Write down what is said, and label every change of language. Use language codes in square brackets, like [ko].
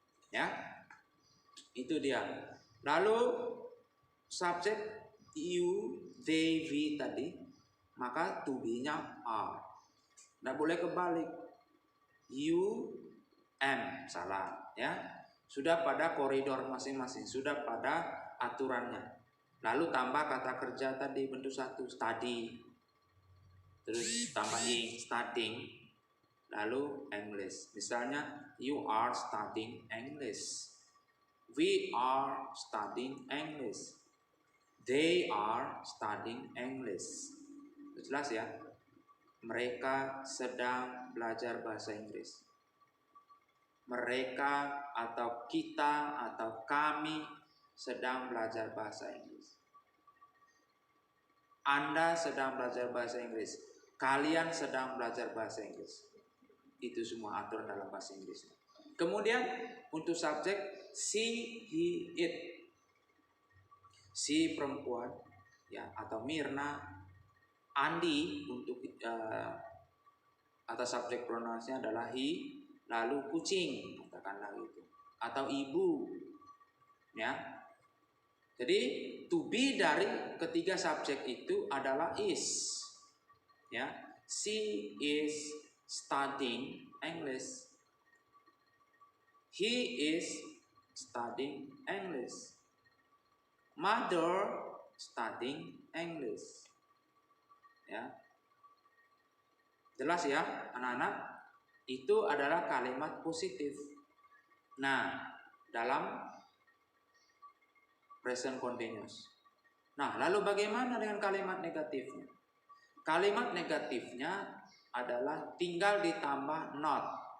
[id] Ya. Itu dia. Lalu subjek you, they, we tadi, maka to be-nya are. Tidak boleh kebalik. [en] You, am, [id] salah ya. Sudah pada koridor masing-masing, sudah pada aturannya. Lalu tambah kata kerja tadi bentuk satu, study. Terus tambah ing, studying. Lalu English. Misalnya [en] you are studying English. We are studying English. They are studying English. [id] Jelas ya? Mereka sedang belajar bahasa Inggris. Mereka atau kita atau kami sedang belajar bahasa Inggris. Anda sedang belajar bahasa Inggris. Kalian sedang belajar bahasa Inggris. Itu semua aturan dalam bahasa Inggris. Kemudian untuk subjek she, he, it. Si perempuan ya atau Mirna, Andi untuk atau subjek pronounsnya adalah he, lalu kucing katakanlah gitu, atau ibu ya. Jadi to be dari ketiga subjek itu adalah is ya. [en] She is studying English. He is studying English. Mother studying English. [id] Ya. Jelas ya, anak-anak? Itu adalah kalimat positif. Nah, dalam present continuous. Nah, lalu bagaimana dengan kalimat negatifnya? Kalimat negatifnya adalah tinggal ditambah not.